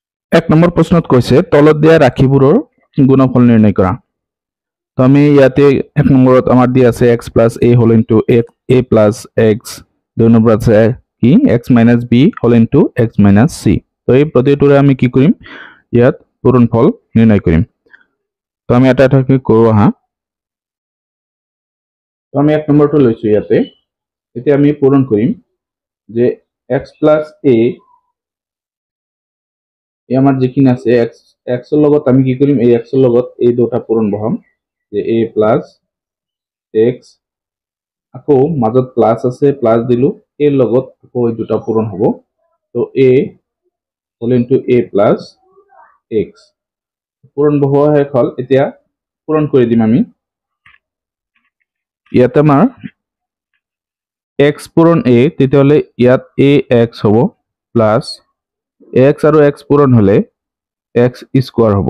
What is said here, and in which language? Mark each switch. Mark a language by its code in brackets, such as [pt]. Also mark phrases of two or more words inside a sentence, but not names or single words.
[as] এক নম্বৰ প্ৰশ্নত কৈছে তলত দিয়া ৰাশিবোৰৰ গুণফল নিৰ্ণয় কৰা। তো আমি ইয়াতে এক নম্বৰত আমাৰ দিয়া আছে x প্লাছ a [en] whole into [as] a প্লাছ x, দুই নম্বৰত আছে কি x মাইনাছ b [en] whole into [as] x মাইনাছ c। তো এই প্ৰতিটোৰে আমি কি কৰিম, ইয়াত পূৰণফল নিৰ্ণয় কৰিম। তো আমি এটা এটাকৈ কৰোঁ আহা। তো আমি এক নম্বৰটো লৈছোঁ ইয়াতে। এতিয়া আমি পূৰণ কৰিম যে x প্লাছ a আমাৰ যিখিনি আছে x ৰ লগত আমি কি কৰিম, এই x ৰ লগত এই দুটা পূৰণ বহাম যে a প্লাছ x, আকৌ মাজত প্লাছ আছে প্লাছ দিলো, a ৰ লগত আকৌ এই দুটা পূৰণ হ'ব। তো a [en] whole into [as] a প্লাছ x পূৰণ বহোৱা শেষ হ'ল। এতিয়া পূৰণ কৰি দিম আমি। ইয়াতে আমাৰ x পূৰণ a, তেতিয়াহ'লে ইয়াত ax হ'ব প্লাছ x আৰু x পূৰণ হ'লে x স্কোৱাৰ হ'ব।